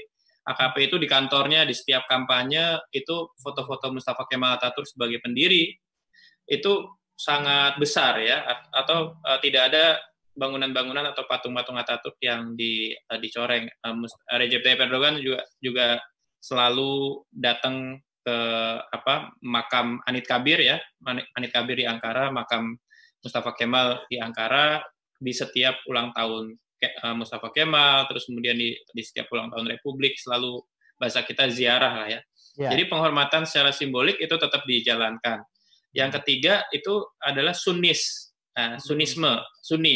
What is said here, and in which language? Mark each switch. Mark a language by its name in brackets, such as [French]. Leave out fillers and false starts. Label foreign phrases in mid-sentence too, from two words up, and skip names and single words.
[Indonesian] AKP itu di kantornya di setiap kampanye itu foto-foto Mustafa Kemal Atatürk sebagai pendiri itu sangat besar ya, atau tidak ada bangunan-bangunan atau patung-patung Atatürk yang dicoreng. Recep Tayyip Erdogan juga selalu datang ke makam Anıt Kabir ya, Anıt Kabir di Ankara, makam Mustafa Kemal di Ankara di setiap ulang tahun Mustafa Kemal, terus kemudian di setiap ulang tahun Republik selalu bahasa kita ziarah lah ya. Jadi penghormatan secara simbolik itu tetap dijalankan. Yang ketiga itu adalah Sunnisme, Sunni.